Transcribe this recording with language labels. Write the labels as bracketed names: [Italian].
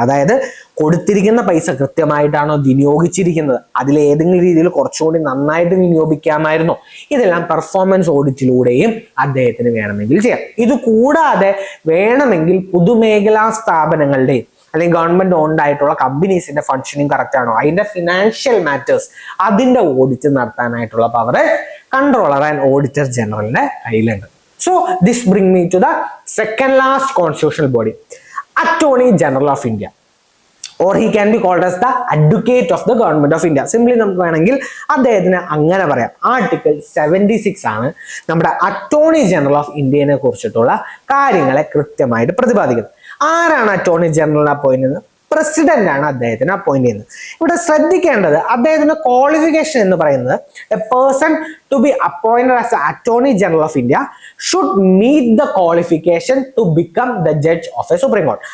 [Malayalam] അതായത് കൊടുത്തിരിക്കുന്ന പൈസ കൃത്യമായിട്ടാണോ വിനിയോഗിച്ചിരിക്കുന്നത്, അതിൽ ഏതെങ്കിലും രീതിയിൽ കുറച്ചുകൂടി നന്നായിട്ട് വിനിയോഗിക്കാമായിരുന്നോ, ഇതെല്ലാം പെർഫോമൻസ് ഓഡിറ്റിലൂടെയും അദ്ദേഹത്തിന് വേണമെങ്കിൽ ചെയ്യാം. ഇത് കൂടാതെ വേണമെങ്കിൽ പൊതുമേഖലാ സ്ഥാപനങ്ങളുടെയും അല്ലെങ്കിൽ ഗവൺമെന്റ് ഓൺഡ് ആയിട്ടുള്ള കമ്പനീസിന്റെ ഫങ്ഷനിങ് കറക്റ്റ് ആണോ, അതിന്റെ ഫിനാൻഷ്യൽ മാറ്റേഴ്സ് അതിന്റെ audit നടത്താനായിട്ടുള്ള power controller and auditor ജനറലിന്റെ കയ്യിലുണ്ട്. [English] So this brings me to the second last constitutional body, Attorney General of India, or he can be called as the Advocate of the Government of India. [Malayalam] Simply നമുക്ക് വേണമെങ്കിൽ അദ്ദേഹത്തിന് അങ്ങനെ പറയാം. Article 76 ആണ് നമ്മുടെ attorney general of ഇന്ത്യനെ കുറിച്ചിട്ടുള്ള കാര്യങ്ങളെ കൃത്യമായിട്ട് പ്രതിപാദിക്കുന്നത്. ആരാണ് അറ്റോർണി ജനറലിനെ അപ്പോയിന്റ് ചെയ്യുന്നത്? പ്രസിഡന്റ് ആണ് അദ്ദേഹത്തിന് അപ്പോയിന്റ് ചെയ്യുന്നത്. ഇവിടെ ശ്രദ്ധിക്കേണ്ടത് അദ്ദേഹത്തിന്റെ ക്വാളിഫിക്കേഷൻ എന്ന് പറയുന്നത് [English] A person to be appointed as attorney general of India should meet the qualification to become the judge of a supreme court.